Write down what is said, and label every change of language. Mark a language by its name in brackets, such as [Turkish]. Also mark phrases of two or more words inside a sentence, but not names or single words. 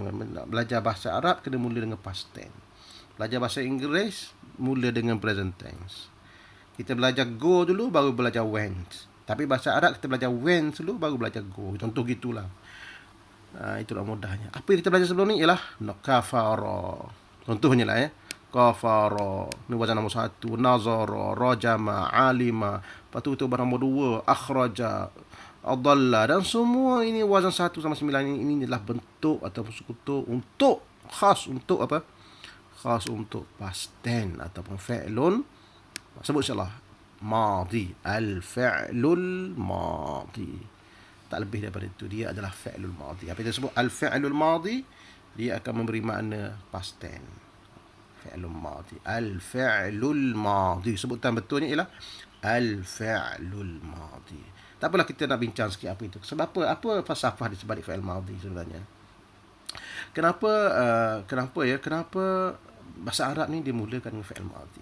[Malay] Belajar bahasa Arab kena mula dengan [English] past tense. [Malay] Belajar bahasa Inggeris mula dengan [English] present tense. [Malay] Kita belajar go dulu baru belajar went. Tapi bahasa Arab kita belajar went dulu baru belajar go. Contoh gitulah. Itulah mudahnya. Apa yang kita belajar sebelum ni ialah kafara. Contohnya lah ya. Kafara. Ni wazan nombor 1. [Arabic] نظر رجم علم. [Malay] Lepas tu barang nombor 2. [Arabic] أخرج أدلّ. [Malay] Dan semua ini wazan 1 sampai 9 ini adalah bentuk ataupun sekutu untuk khas untuk apa? Khas untuk [English] past tense [Malay] ataupun fi'lun. Sebut insyaAllah madhi. [Arabic] الفعل الماضي. [Malay] Tak lebih daripada itu. Dia adalah [Arabic] فعل الماضي. [Malay] Apa yang disebut [Arabic] الفعل الماضي, [Malay] dia akan memberi makna [English] past tense. [Arabic] فعل الماضي. الفعل الماضي. [Malay] Sebutan betulnya ialah [Arabic] الفعل الماضي. [Malay] Tak apalah kita nak bincang sikit apa itu. Sebab apa falsafah di sebalik [Arabic] فعل ماضي [Malay] sebenarnya. Kenapa bahasa Arab ni dimulakan dengan [Arabic] فعل ماضي?